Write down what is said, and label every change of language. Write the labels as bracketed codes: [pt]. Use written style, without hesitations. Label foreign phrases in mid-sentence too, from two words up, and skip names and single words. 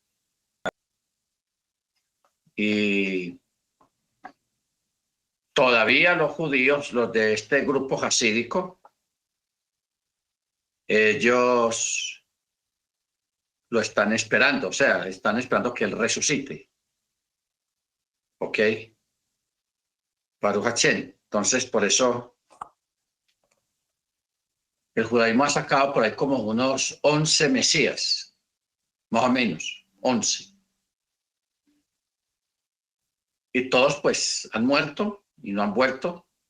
[es] Y todavía los judíos, los de este grupo hasídico, ellos lo están esperando, o sea, están esperando que él resucite. [he] ¿Ok? ברוך השם. [es] Entonces, por eso el judaísmo ha sacado por ahí como unos 11 mesías, más o menos, 11. Y todos pues han muerto y no han vuelto.